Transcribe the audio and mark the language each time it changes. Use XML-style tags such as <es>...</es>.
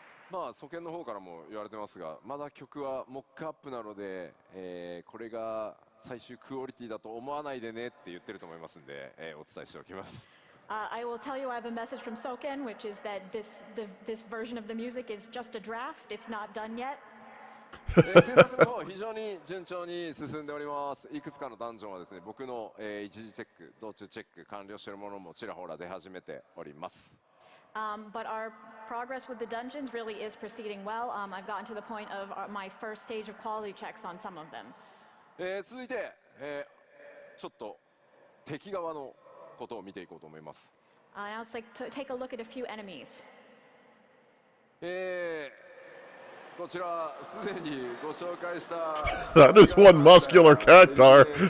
<ja>まあ、祖権の方からも言われてますが、まだ曲はモックアップなので、これが最終クオリティだと思わないでねって言ってると思いますんで、お伝えしておきます。</ja> <en>I will tell you I have a message from Soken, which is that this version of the music is just a draft. It's not done yet.</en> <ja>制作の方非常に順調に進んでおります。いくつかのダンジョンはですね、僕の、一時チェック、道中チェック完了しているものもちらほら出始めております。</ja> <en>But our progress with the dungeons really is proceeding well. I've gotten to the point of my first stage of quality checks on some of them.</en> <ja>続いて、ちょっと敵側のことを見ていこうと思います。</ja> <en>Now let's take a look at a few enemies.</en> <ja>こちらすでにご紹介した</ja> <en>That is one muscular cactar.</en>